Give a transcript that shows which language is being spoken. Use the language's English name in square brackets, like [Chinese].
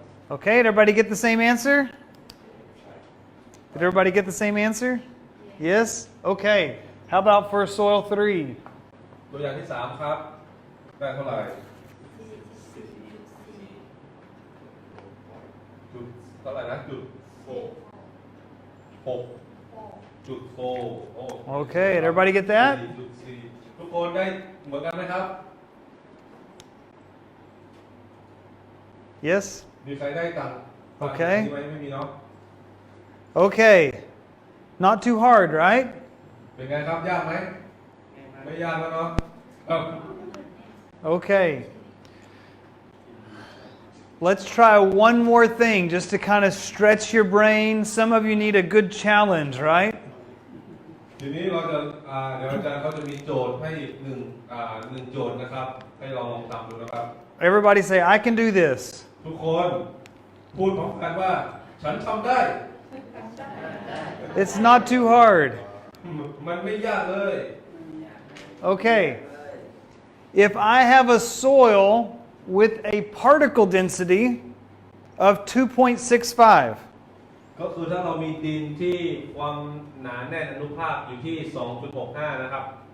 [English] Okay, did everybody get the same answer? Did everybody get the same answer? Yes? Okay. How about for soil 3? [Thai] ตัวอย่างที่3ครับได้เท่าไหร่จุดเท่าไหร่นะจุด6.4 [English] Okay, did everybody get that? [Thai] ทุกคนได้เหมือนกันไหมครับ [English] Yes? [Thai] มีใครได้ต่าง [English] Okay. [Thai] ไม่มีเนาะ [English] Okay. Not too hard, right? [Thai] เป็นไงครับยากไหมไม่ยากแล้วเนาะ [English] Okay. Let's try one more thing just to kind of stretch your brain. Some of you need a good challenge, right? [Thai] ทีนี้เราจะเดี๋ยวอาจารย์เขาจะมีโจทย์ให้หนึ่งโจทย์นะครับให้เราลองทำดูนะครับ [English] Everybody say, I can do this. [Thai] ทุกคนพูดพร้อมกันว่าฉันทำได้ [English] It's not too hard. [Thai] มันไม่ยากเลย [English] Okay. If I have a soil with a particle density of 2.65, [Thai] ก็คือถ้าเรามีดินที่ความหนาแน่นอนุภาคอยู่ที่ 2.65 นะครับ